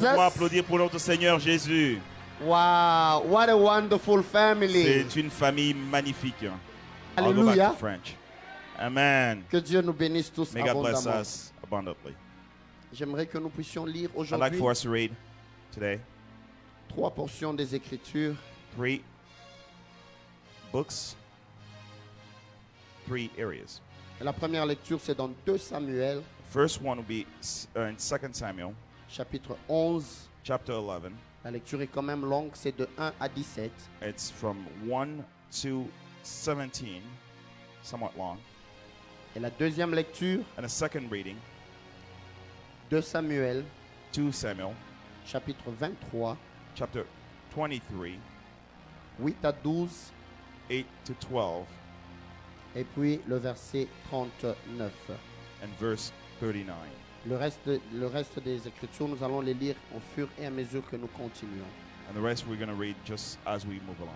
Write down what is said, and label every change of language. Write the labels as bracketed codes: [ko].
[fr] pouvons applaudir pour notre Seigneur Jésus? [en] Wow, what a wonderful family. [fr] C'est une famille magnifique. [en] I'll go back [fr] Alléluia. [en] to French. Amen. [fr] Que Dieu nous bénisse tous [en] May God bless [fr] abondamment. [en] us abundantly. [fr] J'aimerais que nous puissions lire [en] I'd like [fr] aujourd'hui [en] for us to read today [fr] 3 portions des Écritures. [en] 3 books, 3 areas. [fr] Et la première lecture, c'est dans 2 Samuel, [en] First one will be in 2 Samuel, [fr] chapitre 11. [en] chapter 11. [fr] La lecture est quand même longue, c'est de 1 à 17. [en] It's from 1 to 17, somewhat long. [fr] Et la deuxième lecture, [en] And a second reading, [fr] 2 Samuel, [en] 2 Samuel, [fr] chapitre 23, [en] chapter 23, [fr] 8 à 12, [en] 8 to 12, [fr] et puis le verset 39. [en] and verse 39. [fr] Le reste des Écritures, nous allons les lire au fur et à mesure que nous continuons. [en] And the rest we're going to read just as we move along.